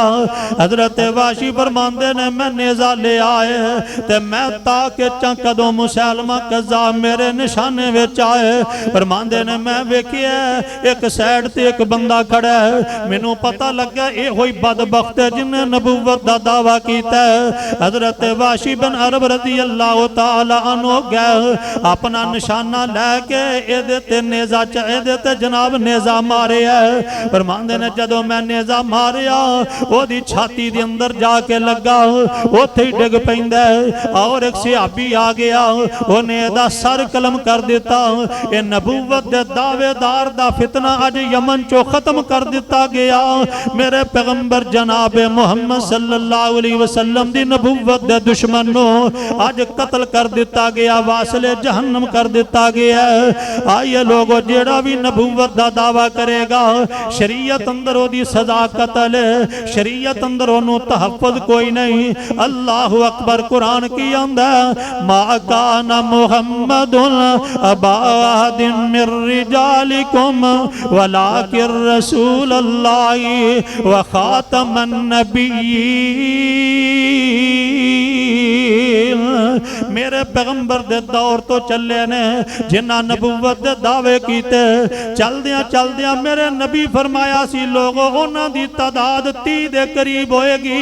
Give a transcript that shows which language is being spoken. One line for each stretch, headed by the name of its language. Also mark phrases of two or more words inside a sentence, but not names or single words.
Punjabi: حضرت واشی فرماندے نے میں نیزہ لے آئے تے میں تاکے چا کدوں مسلمہ کذاب میرے نشانے وچ آئے. فرماندے نے میں ویکھیا اک سائیڈ تے اک بندہ کھڑا ہے، مینوں پتا لگا یہ ہوئی بدبخت ہے جنہے نبوت دا دعویٰ کیتا ہے. حضرت واشی بن عرب
Arabic: رضي الله تعالى عنه
Punjabi: گئے اپنا نشانہ لیکے ایدے تے نیزہ ایدے تے جناب نیزہ ماریا. فرماندے نے جدوں میں نیزہ ماریا اودی چھاتی دے اندر جاکے لگا، اتھے ہی ڈگ پیندا اور اک صحابی آ گیا، انہے ایدا سر قلم کر دتا. یہ نبوت دے دعویدار دا فتنہ اج یمن چوں ختم کر دتا گیا. میرے پیغمبر جنابِ محمد
Arabic: صلى الله عليه وسلم
Punjabi: دی نبوت دے دشمنوں اج قتل کر دتا گیا، واصل جہنم کر دتا گیا. آئیے لوگو جیڑا بھی نبوت دا دعویٰ کرے گا شریعت اندر اودی سزا قتل ہے، شریعت اندر اونوں تحفظ کوئی نہیں.
Arabic: الله أكبر
Punjabi: قرآن کی آندا
Arabic: ما كان محمد أبا أحد من رجالكم ولكن رسول الله وخاتم النبيين.
Punjabi: میرے پیغمبر دے دور توں چلے نے جنہاں نبوت دے دعوے کیتے، چلدیاں چلدیاں میرے نبی فرمایا سی لوگوں انہاں دی تعداد 30 دے قریب ہوئے گی.